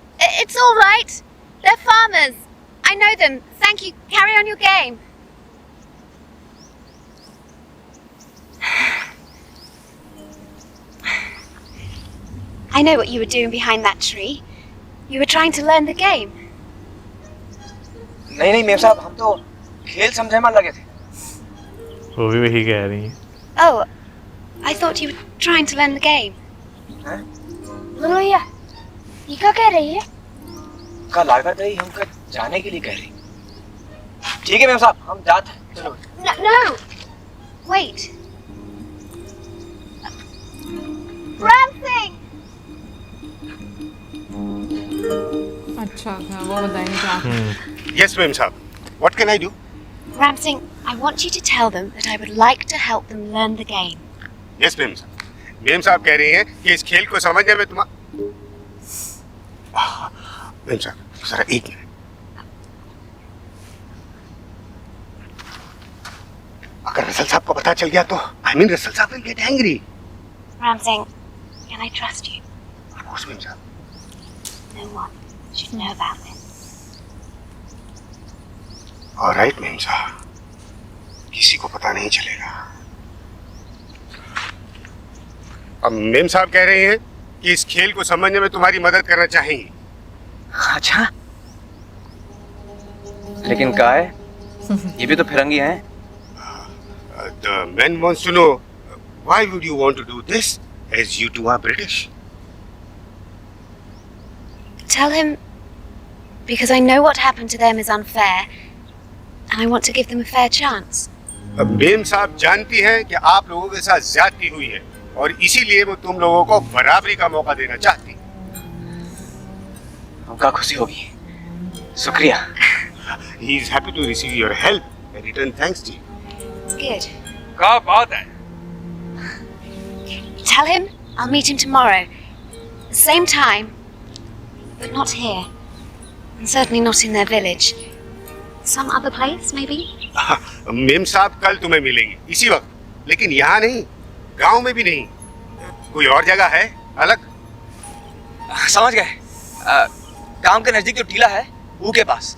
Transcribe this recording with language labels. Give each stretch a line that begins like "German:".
English: It's all right. They're farmers. I know them. Thank you. Carry on your game. I know what you were doing behind that tree. You were trying to learn the game.
Hindi: नहीं नहीं ma'am साहब, हम तो खेल समझे मान लगे थे। वो भी वही कह रही हैं।
English: Oh, I thought you were trying to learn the game.
Hindi: हैं? बोलो भैया, ये क्या कह रही है? का लागत है हमको जाने के लिए कह रही। ठीक है मेम साहब, हम जाते हैं। चलो।
English: No. Wait. Ramsing.
Hindi: अच्छा वो बताएंगे क्या?
English: Yes, ma'am, sir. What can I do? Ramsing, I want you to tell them that I would like to help them learn the game. Yes, ma'am, sir.
Hindi: Ma'am साहब कह रही हैं कि इस खेल को समझने में मैम साहब जरा एक मिनट। अगर रसल साहब को पता चल गया तो रसल साहब
English: will get angry. Ramsing, can I trust you? Of course, ma'am साहब। No one should know about this. All right,
Hindi: ma'am साहब, किसी को पता नहीं चलेगा। अब मैम साहब कह रहे हैं कि इस खेल को समझने में तुम्हारी मदद करना चाहेंगी। अच्छा, लेकिन क्या है? ये भी तो फिरंगी हैं।
English: The man wants to know why would you want to do this as you two are British? Tell him because I know what happened to them is unfair and I want to give them a fair chance.
Hindi: अब ma'am साहब जानती हैं कि आप लोगों के साथ ज्यादती हुई है और इसीलिए वो तुम लोगों को बराबरी का मौका देना चाहती। हमका खुशी होगी। शुक्रिया।
English: He is happy to receive your help and return thanks to you. Good.
Hindi: क्या बात है?
English: Tell him I'll meet him tomorrow. The same time, but not here. And certainly not in their village. Some other place, maybe?
Hindi: Ma'am साहब कल तुम्हें मिलेंगे इसी वक्त, लेकिन यहाँ नहीं, गांव में भी नहीं, कोई और जगह है अलग। समझ गए। गांव के नजदीक जो टीला है वो के पास।